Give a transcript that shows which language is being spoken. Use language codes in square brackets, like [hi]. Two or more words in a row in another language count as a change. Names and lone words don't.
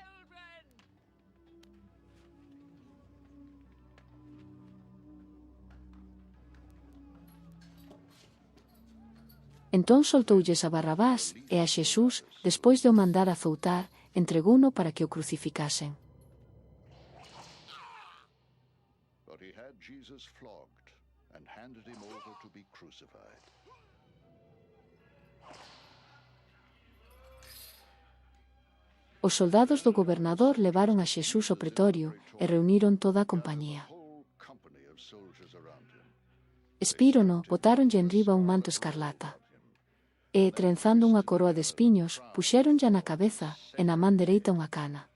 [gl] Entón soltoulles a Barrabás e a Xesús, despois de o mandar azoutar, entregouno para que o crucificasen. [en] But he had Jesus flogged and handed him over to be crucified. [gl] Os soldados do gobernador levaron a Xesús ao pretorio e reuniron toda a compañía. Espírono, botáronlle enriba un manto escarlata. E, trenzando unha coroa de espiños, puxéronlla na cabeza, e na man dereita unha cana.